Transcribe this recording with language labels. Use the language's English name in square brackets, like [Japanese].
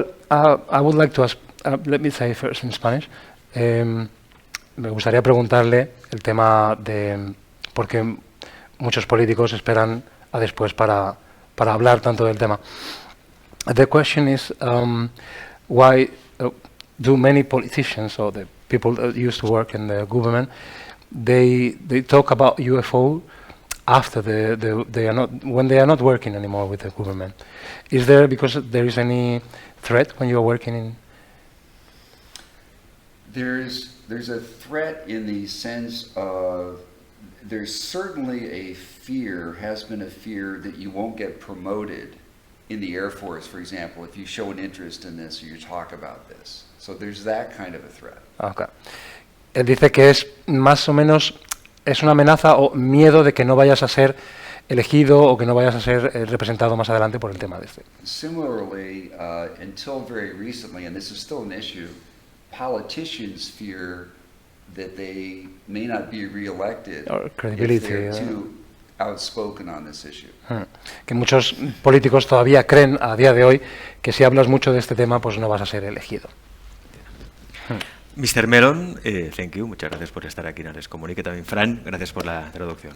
[English] I would like to ask, let me say first in Spanish. [Spanish] Me gustaría preguntarle el tema de por qué muchos políticos esperan a después para hablar tanto del tema. [English] The question is why do many politicians or the people that used to work in the government they talk about UFO after when they are not working anymore with the government? Is there because there is any threat when you are working in? There's a threat in the sense of there's certainly a fear, has been a fear that you won't get promoted in the Air Force, for example, if you show an interest in this or you talk about this. So there's that kind of a threat. Okay. [Spanish] Él dice que es más o menos, es una amenaza o miedo de que no vayas a ser elegido o que no vayas a ser representado más adelante por el tema de este. [English] Similarly, until very recently, and this is still an issue, politicians fear that they may not be re-elected if they're too outspoken on this issue. [Spanish] Que muchos políticos todavía creen a día de hoy que si hablas mucho de este tema, pues no vas a ser elegido. [English] Mr. Mellon, thank you. [Spanish] Muchas gracias por estar aquí en Alexcomunique. También Fran, gracias por la traducción.